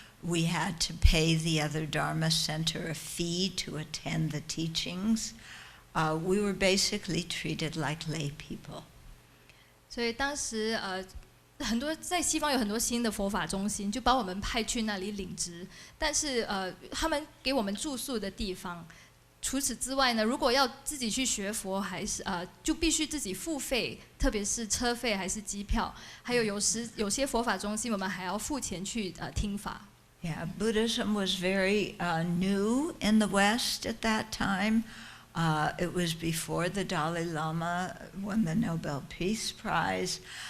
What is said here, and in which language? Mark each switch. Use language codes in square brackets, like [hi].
[en] We had to pay the other Dharma center a fee to attend the teachings. We were basically treated like lay people. [zh] 所以当时很多在西方有很多新的佛法中心，就把我们派去那里领职，但是他们给我们住宿的地方。除此之外呢，如果要自己去学佛，还是就必须自己付费，特别是车费还是机票，还有有些佛法中心我们还要付钱去听法。 [en] Yeah, Buddhism was very new in the West at that time. It was before the Dalai Lama won the Nobel Peace Prize.